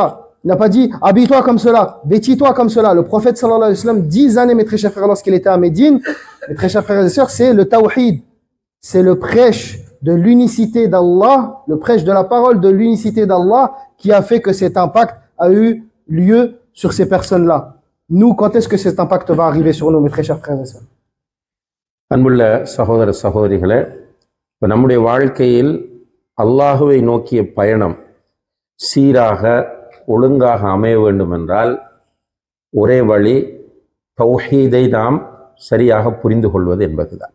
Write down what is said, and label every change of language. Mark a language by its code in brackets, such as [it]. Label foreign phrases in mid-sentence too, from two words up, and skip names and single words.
[fr] Il n'a pas dit habille-toi comme cela, vêtis-toi comme cela. Le prophète [ar] صلى الله عليه وسلم, [fr] 10 années, mes très chers frères, lorsqu'il était à Médine, mes très chers frères et sœurs, c'est le tawhid. C'est le prêche de l'unicité d'Allah, le prêche de la parole de l'unicité d'Allah qui a fait que cet impact a eu lieu sur ces personnes-là. Nous, quand est-ce que cet impact va arriver sur nous, mes très chers frères et sœurs? [ta] அன்புள்ள சகோதர சகோதரிகளே, இப்போ நம்முடைய வாழ்க்கையில் அல்லாஹுவை நோக்கிய பயணம் சீராக ஒழுங்காக அமைய வேண்டும் என்றால் ஒரே வழி தௌஹீதை நாம் சரியாக புரிந்து கொள்வது என்பதுதான்.